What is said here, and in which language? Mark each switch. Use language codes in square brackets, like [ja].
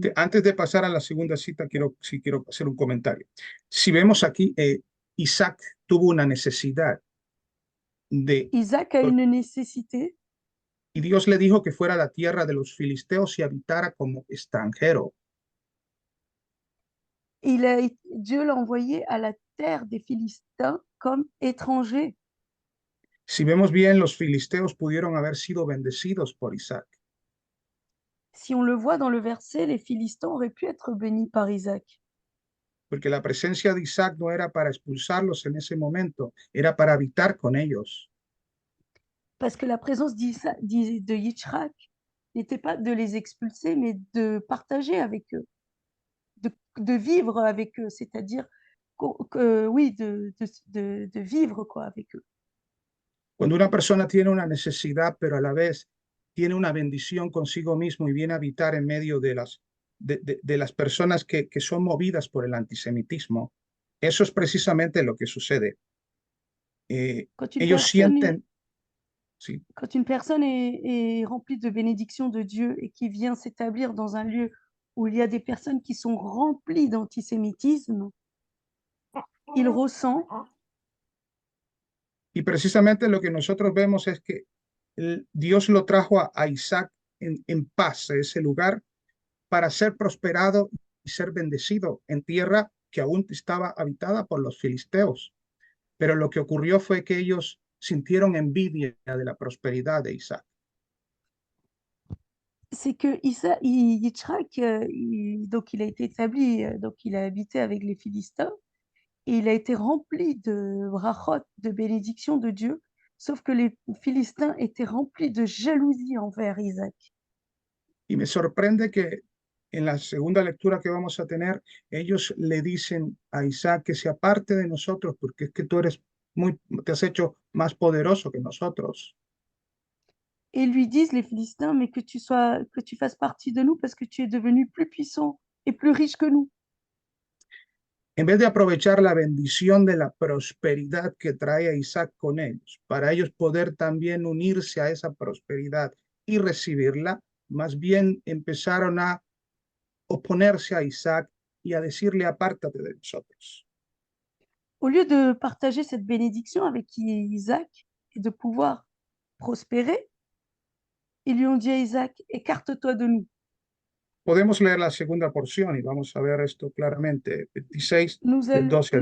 [es] Antes de pasar a la segunda cita, quiero hacer un comentario. Si vemos aquí, Isaac tuvo una necesidad de, [fr] Isaac a une nécessité [es] y Dios le dijo que fuera a la tierra de los filisteos y habitara como extranjero. [fr] Dieu l'a envoyé à la terre des Philistins comme étranger. [es] Si vemos bien, los filisteos pudieron haber sido bendecidos por Isaac, [fr] Si on le voit dans le verset, les Philistins auraient pu être bénis par Isaac. [es] porque la presencia de Isaac no era para expulsarlos en ese momento, era para habitar con ellos. [fr] Parce que la présence de Yitzhak n'était pas de les expulser, mais de partager avec eux, de vivre avec eux, c'est-à-dire oui, de vivre quoi, avec eux. [es] Cuando una persona tiene una necesidad, pero a la vez tiene una bendición consigo mismo y viene a habitar en medio de las personas que son movidas por el antisemitismo, eso es precisamente lo que sucede. [fr] Quand une [es] Ellos [fr] personne est, [es] sienten, sí, [fr] quand une personne est remplie de bénédictions de Dieu et qui vient s'établir dans un lieu où il y a des personnes qui sont remplies d'antisémitisme, il ressent [es] y precisamente lo que nosotros vemos es que Dios lo trajo a Isaac en paz a ese lugar para ser prosperado y ser bendecido en tierra que aún estaba habitada por los filisteos. Pero lo que ocurrió fue que ellos sintieron envidia de la prosperidad de Isaac. [fr] c'est que Yitzhak, donc il a été établi, donc il a habité avec les Philistins et il a été rempli de brachot, de bénédictions de Dieu, sauf que les Philistins étaient remplis de jalousie envers Isaac. [es] Y me sorprende que en la segunda lectura que vamos a tener, ellos le dicen a Isaac que se aparte de nosotros porque es que tú eres te has hecho más poderoso que nosotros. [fr] Et ils lui disent, les Philistins, mais que tu fasses partie de nous parce que tu es devenu plus puissant et plus riche que nous. [es] En vez de aprovechar la bendición de la prosperidad que trae a Isaac con ellos, para ellos poder también unirse a esa prosperidad y recibirla, más bien empezaron a oponerse a Isaac y a decirle, apártate de nosotros. [fr] Au lieu de partager cette bénédiction avec Isaac et de pouvoir prospérer, ils lui ont dit à Isaac, écarte-toi de nous. [es] Podemos leer la segunda porción y vamos a ver esto claramente, 26 del 12 al